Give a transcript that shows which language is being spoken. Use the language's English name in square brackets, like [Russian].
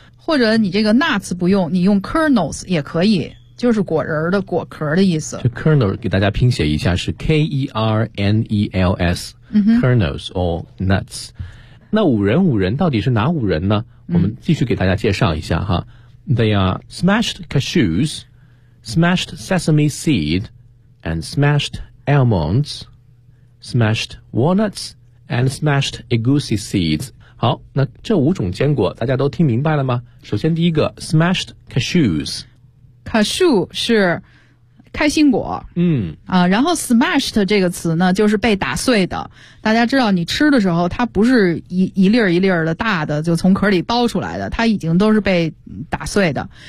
[Chinese] 或者你这个 nuts 不用，你用 kernels 也可以，就是果仁的果壳的意思。这 kernel 给大家拼写一下是 K-E-R-N-E-L-S、嗯、 [English] kernels or nuts。 [Chinese] 那五人五人到底是哪五人呢？我们继续给大家介绍一下哈。 [English] They are smashed cashews, smashed sesame seed, and smashed almonds, smashed walnuts, and smashed egusi seeds。 [Chinese] 好，那这五种坚果大家都听明白了吗？首先第一个 [English] smashed cashews， [Chinese] cashew 是开心果，然后 smashed 这个词呢就是被打碎的，大家知道你吃的时候它不是 一粒一粒的大的就从壳里剥出来的，它已经都是被打碎的。